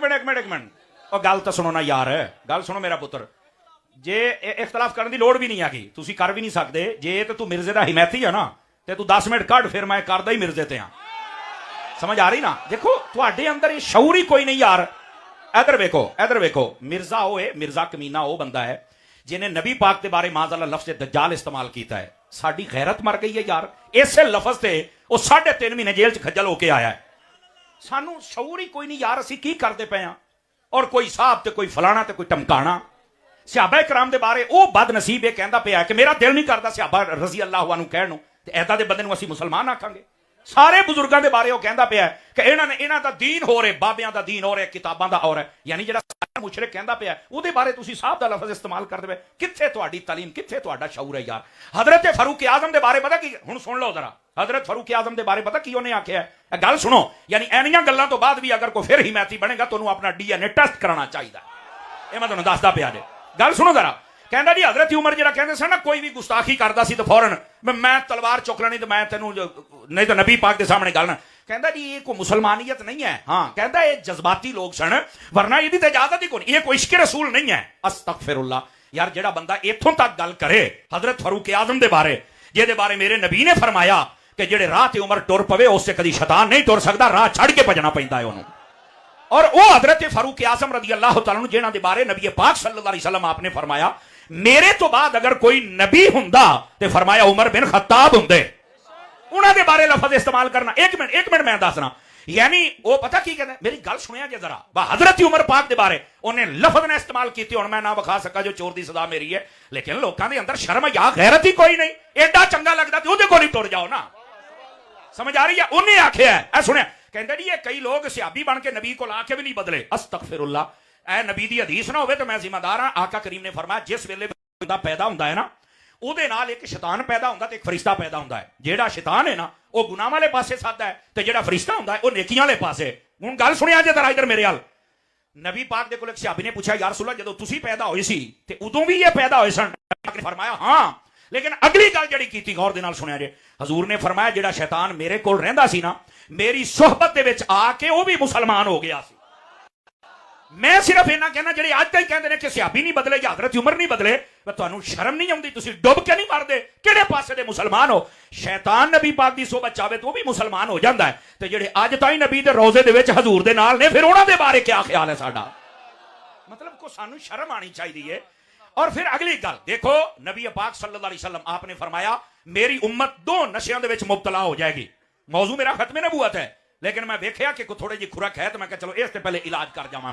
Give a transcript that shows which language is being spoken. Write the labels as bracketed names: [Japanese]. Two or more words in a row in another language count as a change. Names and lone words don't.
[Punjabi] اور گل تو سنو نا یار, گل سنو میرا پتر, جے اختلاف کرنے دی لوڑ بھی نہیں آگی, تسی کر بھی نہیں سکتے. جے تو مرزے دا حمایتی ہے نا تے تو 10 منٹ کڈ, پھر میں کردا ہی مرزے تے ہاں. سمجھ آ رہی نا؟ دیکھو تواڈے اندر شعور ہی کوئی نہیں یار. ادھر ویکھو, مرزا ہوئے, مرزا کمینہ وہ بندہ ہے جنہیں نبی پاک دے بارے [Arabic] معاذ اللہ [Punjabi] لفظ دجال استعمال کیتا ہے. ساڈی غیرت مر گئی ہے یار, اسے لفظ تے وہ 3.5 مہینے جیل چ کھجل ہو کے آیا ہے. سانو شعور ہی کوئی نہیں یار, اسی کی کرتے پے ہاں. اور کوئی صاحب تے کوئی فلانا تے کوئی ٹمکانا. صحابہ کرام دے بارے او بد نصیب یہ کہندا پیا کہ میرا دل نہیں کردا صحابہ [Arabic] رضی اللہ عنہ [Punjabi] کہن نو, تے ایدا دے بندے نو اسی مسلمان آکھاں گے. سارے بزرگاں دے بارے وہ کہندا پیا کہ انہاں دا دین ہو رہے, بابیاں دا دین ہو رہا, کتاباں دا ہو رہا. یعنی جڑا مشرک کہندا پیا او دے بارے تسی صاحب دا لفظ استعمال کردے پے. کتھے تہاڈی تعلیم, کتھے تہاڈا شعور ہے یار. حضرت فاروق اعظم دے بارے پتہ کی, ہن سن لو ذرا, حضرت فاروق اعظم دے بارے پتہ کی انہیں آکھیا ہے. گل سنو, یعنی اینیاں گلاں تو بعد بھی اگر کوئی پھر حمایتی بنے گا تو انہوں اپنا [English] DNA test [Punjabi] کرانا چاہیے. یہ میں تمہیں دسدا پیا جے. گل سنو ذرا, کہندا جی حضرت عمر جڑا کہندے سن نا کوئی بھی گستاخی کردا سی تو فوراً میں تلوار چک لینی, تو میں تینوں نہیں تو نبی پاک دے سامنے گل نہ. کہندا جی یہ کوئی مسلمانیت نہیں ہے. ہاں کہندا یہ جذباتی لوگ سن, ورنہ یہ تے اجازت ہی کوئی, یہ کوئی عشق رسول نہیں ہے. [Arabic] استغفر اللہ. [Punjabi] یار جڑا بندہ ایتھوں تک گل کرے حضرت فاروق اعظم دے بارے, جے دے بارے میرے نبی نے فرمایا کہ جڑے راہ تے عمر ٹر پوے اس سے کدی شیطان نہیں ٹر سکدا, راہ چھڑ کے بھجنا پیندا ہے انہوں. اور وہ حضرت فاروق اعظم [Arabic] رضی اللہ تعالیٰ عنہ [Punjabi] جنہاں دے بارے نبی پاک [Arabic] صلی اللہ علیہ وسلم [Punjabi] آپ نے فرمایا میرے تو بعد اگر کوئی نبی ہوندا تے فرمایا عمر بن خطاب ہوندے. انہاں دے بارے لفظ استعمال کرنا. ایک منٹ میں دسنا. یعنی وہ پتہ کی کہتے ہیں, میری گل سنیا جے ذرا, حضرت عمر پاک دے بارے انہیں لفظ نے استعمال کیتے. ہن میں نہ بکھا سکا جو چور دی سزا میری ہے, لیکن لوکاں دے اندر شرم یا غیرت ہی کوئی نہیں. ایڈا چنگا لگدا تے اودے کول ہی ٹر جاؤ نا. سمجھ آ رہی ہے؟ انہیں آکھیا ہے, اے سنیا, کہندا جی یہ کئی لوگ صحابی بن کے نبی کو آ کے بھی نہیں بدلے. [Arabic] استغفر اللہ. [Punjabi] اے نبی دی حدیث نہ ہوئے تو میں ذمہ دار ہاں. آقا کریم نے فرمایا جس ویلے بندہ پیدا ہوندا ہے نا او دے نال ایک شیطان پیدا ہوندا تے ایک فرشتہ پیدا ہوندا ہے. جیڑا شیطان ہے نا وہ گناہ والے پاسے سادہ ہے, تے جیڑا فرشتہ ہوندا ہے وہ نیکیاں والے پاسے. ہن گل سنیا جے ذرا ادھر میرے حال. نبی پاک دے کول ایک صحابی نے پوچھا [Arabic] یا رسول اللہ [Punjabi] جدوں تسی پیدا ہوئے سی تے ادوں بھی یہ پیدا ہوئے سن؟ نے فرمایا ہاں, لیکن اگلی گل جڑی کیتی غور دے نال سنیا جے. حضور نے فرمایا جڑا شیطان میرے کول رہندا سی نا میری صحبت دے وچ آ کے وہ بھی مسلمان ہو گیا سی. میں صرف اینا کہنا جڑے آج تک کہندے نے کہ صحابی نہیں بدلے یا حضرت عمر نہیں بدلے, تانوں شرم نہیں آوندی؟ تسی ڈب کے نہیں مردے؟ کیڑے پاسے دے مسلمان ہو؟ شیطان نبی پاک دی صحبت چاہے تو وہ بھی مسلمان ہو جاندا ہے. تے جڑے اج تائیں نبی دے روزے دے وچ حضور دے نال نے, پھر انہاں دے بارے کیا خیال ہے ساڈا؟ مطلب کو سانوں شرم آنی چاہیے. اور پھر اگلی گل دیکھو, نبی پاک [Arabic] صلی اللہ علیہ وسلم [Punjabi] آپ نے فرمایا میری امت 2 نشیاں دے وچ مبتلا ہو جائے گی. موضوع میرا ختم نبوت ہے, لیکن میں دیکھیا کہ تھوڑے جی کھرک ہے تو میں کہ چلو اس سے پہلے علاج کر جاواں.